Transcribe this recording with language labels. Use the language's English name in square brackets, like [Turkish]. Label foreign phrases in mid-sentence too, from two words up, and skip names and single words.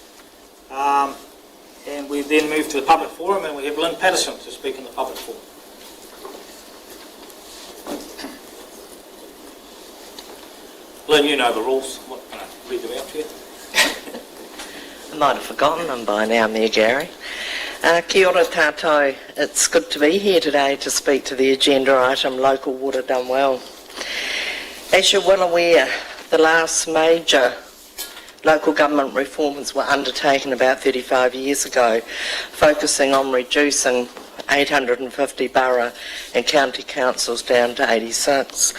[English] and we then move to the public forum, and we have Lynn Patterson to speak in the public forum. Lynn, you know the rules. What can I read them out to you? I might have forgotten them by now, Mayor Gary. [Māori] Kia ora tātou. [English] It's good to be here today to speak to the agenda item, Local Water Done Well. As you're well aware, the last major local government reforms were undertaken about 35 years ago, focusing on reducing 850 borough and county councils down to 86.